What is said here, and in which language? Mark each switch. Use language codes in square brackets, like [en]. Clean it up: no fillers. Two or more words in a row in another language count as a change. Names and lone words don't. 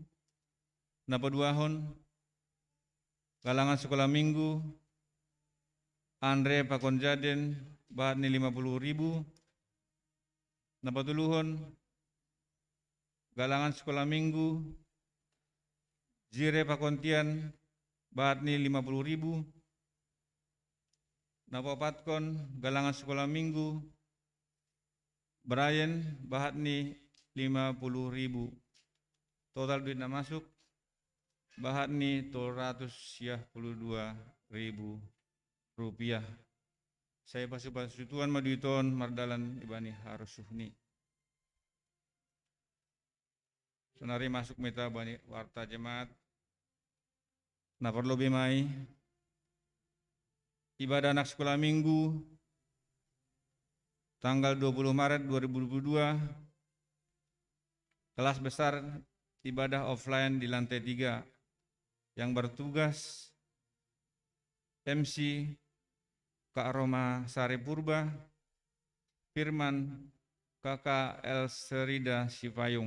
[bts] Napa duahon galangan [id] sekolah minggu [bts] Andre pakon jaden bahat ni 50.000. Napa tuluhon galangan [id] sekolah minggu, [bts] Jire Pakontian, bahatni 50.000. Napapatkon, galangan [id] sekolah minggu, [bts] Brian, bahatni 50.000. [id] Total duit [bts] na masuk, bahatni 362.000 rupiah. Saya pasutuan maduiton mardalan ibani harus suhni. Sonari masuk meta bani warta jemaat. Na perlu bimai [id] ibadah anak sekolah minggu tanggal 20 Maret 2022, kelas besar ibadah offline di lantai 3 yang bertugas MC Kak Roma Sari Purba, Firman Kakak El Serida Sifayung.